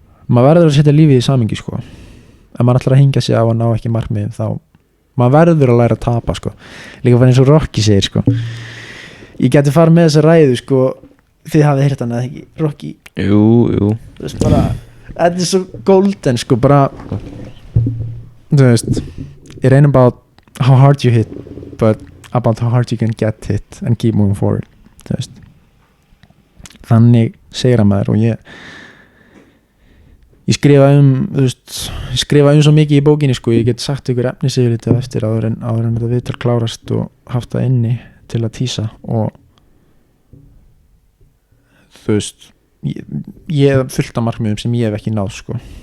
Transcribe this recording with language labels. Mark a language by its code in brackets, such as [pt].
[is] maður verður að setja lífið í samhengi sko. Ef maður ætlar að hengja sig á að ná ekki markmiðum þá maður verður að læra að tapa sko. Líka bara eins og Rocky segir sko. Ég geti farið með þessa ræðu sko, þið hafið heyrt hann eða ekki Rocky? Jú bara, þetta svo golden sko, bara þú veist [en] it ain't about how hard you hit but about how hard you can get hit and keep moving forward, [is] þú veist. Þannig segir að maður og ég skrifa svo mikið í bókinni sko, ég get sagt ykkur efnis yfir þetta eftir áður en þetta viðtal klárast og haft það inni til að tísa og þú veist ég hef fullt af markmiðum sem ég hef ekki náð sko,